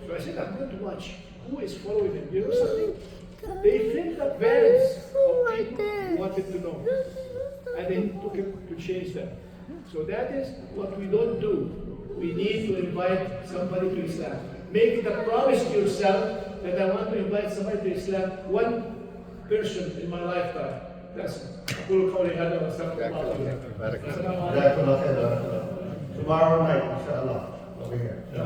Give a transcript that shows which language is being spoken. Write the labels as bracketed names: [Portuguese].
[English] So I said, I'm going to watch who is following him. You know something? They filled up vans of people who wanted to know. And they took him to change them. So that is what we don't do. We need to invite somebody to Islam. Make it a promise to yourself that I want to invite somebody to Islam, one person in my lifetime. That's it. [Arabic] أقول قولي هذا وأستغفر الله لي ولكم. جزاكم الله خير. [English] Tomorrow night, inshallah, over here.